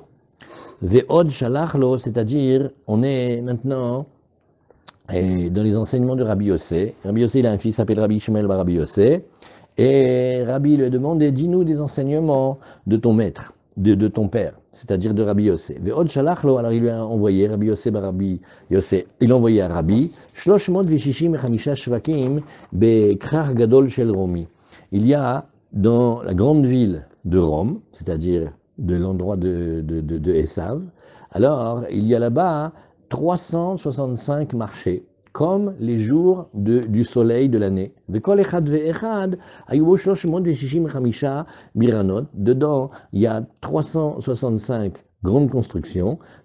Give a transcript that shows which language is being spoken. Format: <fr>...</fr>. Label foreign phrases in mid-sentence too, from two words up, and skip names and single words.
<he>ועוד שלח לו,</he> <fr>c'est-à-dire, on est maintenant dans les enseignements de Rabbi Yossé. Rabbi Yossé, il a un fils qui s'appelle Rabbi Shmuel bar Rabbi Yossé, et Rabbi lui demande, dis-nous des enseignements de ton maître. De ton père, c'est-à-dire de Rabbi Yossé.</fr> <he>ועוד שלח לו,</he> <fr>alors il lui a envoyé, Rabbi Yossé bar Rabbi Yossé, il a envoyé à Rabbi, 365</fr> <he>שווקים בכרך גדול של רומי.</he> <fr>Il y a dans la grande ville de Rome, c'est-à-dire de l'endroit de Esav, alors il y a là-bas 365 marchés, comme les jours du soleil de l'année. Dedans, il y a 365 grandes constructions.</fr>